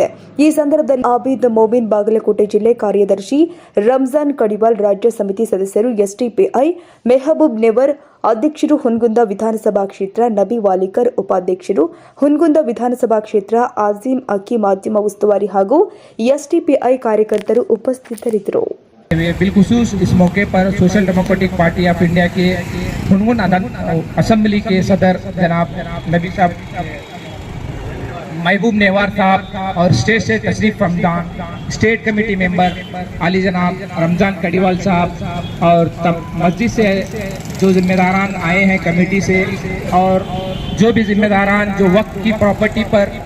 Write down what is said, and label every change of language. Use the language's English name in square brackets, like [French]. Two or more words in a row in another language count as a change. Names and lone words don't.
[Kannada] ಈ ಸಂದರ್ಭದಲ್ಲಿ ಆಬಿದ್ ಮೊಬಿನ್ ಬಾಗಲಕೋಟೆ ಜಿಲ್ಲೆ ಕಾರ್ಯದರ್ಶಿ ರಂಜಾನ್ ಕಡಿವಾಲ್, ರಾಜ್ಯ ಸಮಿತಿ ಸದಸ್ಯರು, ಎಸ್ಡಿಪಿಐ ಮೆಹಬೂಬ್ ನೆವರ್ ಅಧ್ಯಕ್ಷರು, ಹುನಗುಂದ ವಿಧಾನಸಭಾ ಕ್ಷೇತ್ರ ನಬಿ ವಾಲಿಕರ್ ಉಪಾಧ್ಯಕ್ಷರು, ಹುನಗುಂದ ವಿಧಾನಸಭಾ ಕ್ಷೇತ್ರ ಆಜಿಮ್ ಅಕ್ಕಿ ಮಾಧ್ಯಮ ಉಸ್ತುವಾರಿ ಹಾಗೂ ಎಸ್ಡಿಪಿಐ ಕಾರ್ಯಕರ್ತರು ಉಪಸ್ಥಿತರಿದ್ದರು. [Urdu] بالخصوص اس موقع پر سوشل ڈیموکریٹک پارٹی آف انڈیا کے ہنگن اسمبلی کے صدر جناب نبی صاحب، محبوب نیوار صاحب اور اسٹیٹ سے تشریف رمضان, [English] state committee member [Urdu] علی جناب رمضان کڑیوال صاحب اور مسجد سے جو ذمہ داران آئے ہیں کمیٹی سے، اور جو بھی ذمہ داران جو وقت کی پراپرٹی پر